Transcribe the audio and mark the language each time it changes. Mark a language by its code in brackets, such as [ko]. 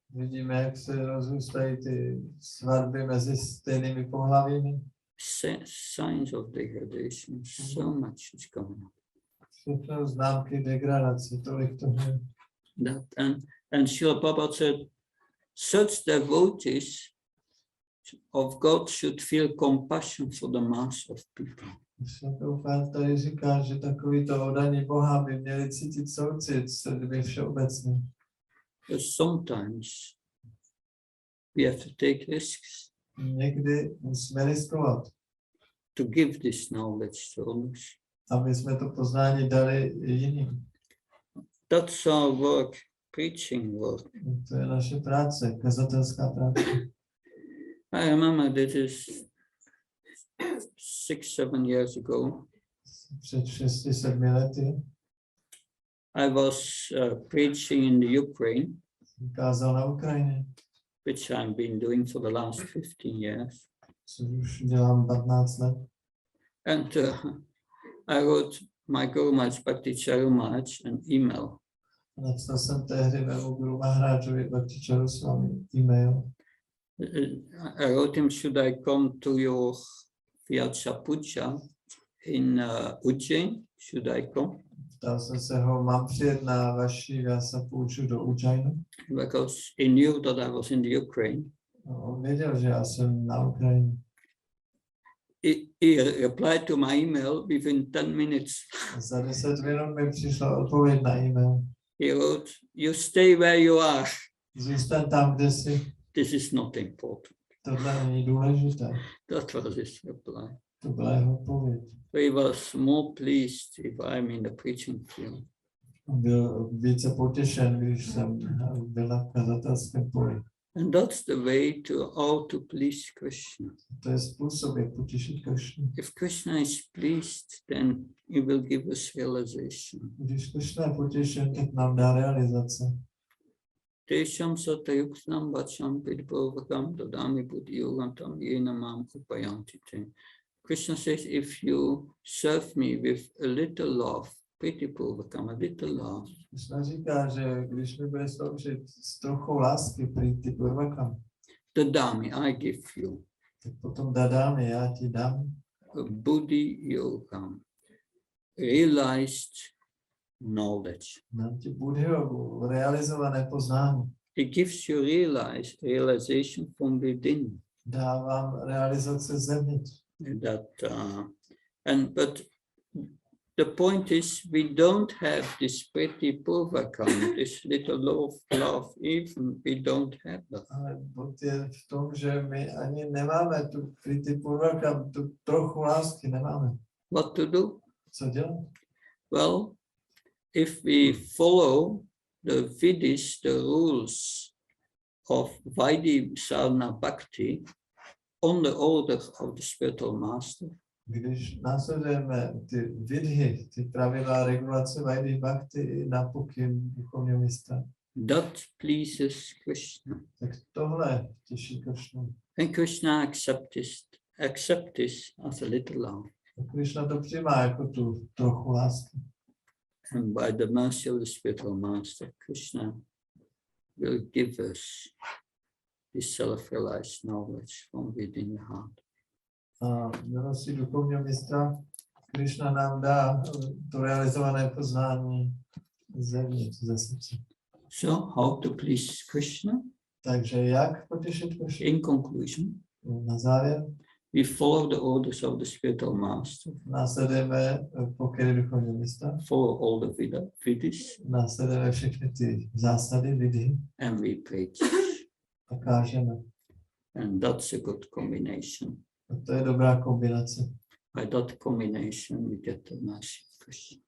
[cs] Vidíme, jak se rozrůstají ty svatby mezi stejnými pohlavími. [en] Signs of degradation, so much is going on. [cs] Všechno známky degradace, tolik toho. [en] And Srila Prabhupada said, such devotees of God should feel compassion for the mass of people. [cs] Svatopán tady říká, že takovýto oddaní Boha by měli cítit soucit s lidmi všeobecně. [en] Sometimes we have to take risks. [cs] Někdy musíme riskovat, [en] to give this knowledge to others. [cs] Aby jsme to poznání dali jiným. [en] That's our work, preaching work. [cs] To je naše práce, kazatelská práce. [en] I remember this is 6-7 years ago. [cs] Před 6-7 lety. [en] I was preaching in the Ukraine, [cs] Kázal na Ukrajině, [en] which I've been doing for the last 15 years. [cs] Což už dělám 15 let. [en] And I wrote my Guru Maharaj Bhakti Charu Maharaj an email. [cs] Napsal jsem tehdy mému Guru Maharajovi Bhakti Charu Swami e-mail. [en] I wrote him, should I come to your Vyatsa Puja in Ujjain? Should I come? [cs] Ptal jsem se ho, mám přijet na vaši Vyasa Puju do Ujjainu? [en] Because he knew that I was in the Ukraine. [cs] On věděl, že já jsem na Ukrajině. [en] He replied to my email within 10 minutes. [cs] Za 10 minut mi přišla odpověď na e-mail. [en] He wrote, you stay where you are. [cs] Zůstaň tam, kde jsi. [en] This is not important. [cs] Tohle není důležité. [en] That was his reply. [cs] To byla jeho odpověď. [en] He was more pleased if I'm in the preaching field. [cs] Byl více potěšen, když jsem byl na kazatelském poli. [en] And that's the way how to please Krishna. [cs] To je způsob, jak potěšit Krishnu. [en] If Krishna is pleased, then he will give us realization. [cs] Když Krishna je potěšen, tak nám dá realizace. [sa] Tesham satayuknam vacham pidpurvakam dadami buddhiyogam tam yena mam upayanti te. [en] Krishna says, if you serve me with a little love, pritipurvakam, a little love, [cs] Krishna říká, že když mi bude sloužit s trochou lásky, pritipurvakam, [en] dadami, I give you. [cs] tak potom dadámi, já ti dám. [en] Buddhi yogam, realized knowledge. [cs] Dám ti buddhi-jogu, realizované poznání. [en] It gives you realization from within. [cs] Dávám realizace zevnitř. [en] But the point is, we don't have this pretty purvakam, this little love, even we don't have that. [cs] Ale bod je v tom, že my ani nemáme tu kriti purvakam, tu trochu lásky nemáme. [en] What to do? [cs] Co dělat? [en] Well, if we follow the Vidis, the rules of Vaidhi Sadhana Bhakti on the order of the spiritual master, [cs] Když následujeme ty vidhy, ty pravidla regulace Vaidhi Bhakti na pokyn duchovního mistra, [en] that pleases Krishna. [cs] tak tohle těší Krishnu. [en] And Krishna accept this as a little love. [cs] Krishna to přijímá jako tu trochu lásky. [en] And by the mercy of the spiritual master, Krishna will give us this self-realized knowledge from within the heart. [cs] A milostí duchovního mistra Krishna nám dá to realizované poznání zevnitř, ze srdce. [en] So, how to please Krishna? [cs] Takže jak potěšit Krishnu? [en] In conclusion, [cs] Na závěr [en] we follow the orders of the spiritual master, [cs] následujeme pokyny duchovního mistra, [en] follow all the Vidis, [cs] následujeme všechny ty zásady vidhy [en] and we preach. [cs] a kážeme. [en] And that's a good combination. [cs] A to je dobrá kombinace. [en] By that combination, we get the mercy of Krishna.